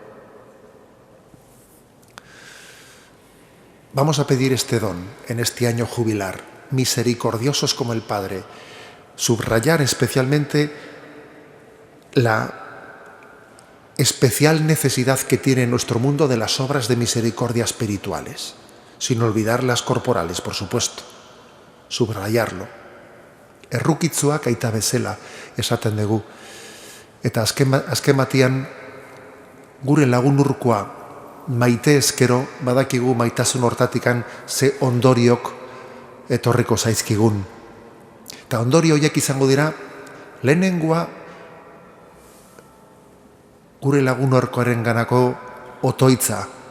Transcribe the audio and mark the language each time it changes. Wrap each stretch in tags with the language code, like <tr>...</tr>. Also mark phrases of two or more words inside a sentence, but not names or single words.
<es>Vamos a pedir este don en este año jubilar, misericordiosos como el Padre, subrayar especialmente la especial necesidad que tiene nuestro mundo de las obras de misericordia espirituales, sin olvidar las corporales, por supuesto, subrayarlo.</es> <eu>Errukitzuak aita bezala esaten dugu, eta azken batean gure lagun urkoa maite ezkero, badakigu maitasun hortatikan ze ondoriok etorriko zaizkigun. Eta ondorio horiek izango dira, lehenengoa gure lagun urkoaren ganako otoitza.</eu>